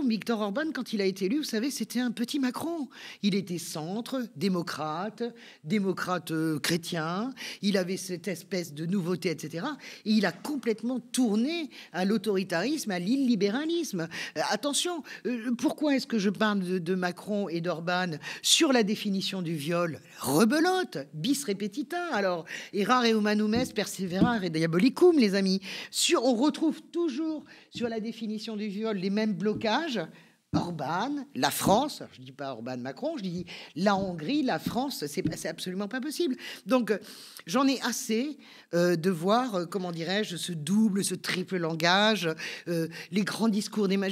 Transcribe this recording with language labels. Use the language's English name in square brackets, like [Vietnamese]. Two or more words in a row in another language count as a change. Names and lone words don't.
[French] Viktor Orban, quand il a été élu, vous savez, c'était un petit Macron. Il était centre, démocrate chrétien. Il avait cette espèce de nouveauté, etc. Et il a complètement tourné à l'autoritarisme, à l'illibéralisme. Attention, pourquoi est-ce que je parle de Macron et d'Orban sur la définition du viol? [Latin] Rebelote, bis repetita. Alors, errare humanum est, perseverare et diabolicum, [French] les amis. On retrouve toujours sur la définition du viol les mêmes blocages. Orban, la France, je ne dis pas Orban-Macron, je dis la Hongrie, la France, c'est absolument pas possible. Donc, j'en ai assez de voir, comment dirais-je, ce double, ce triple langage, les grands discours des...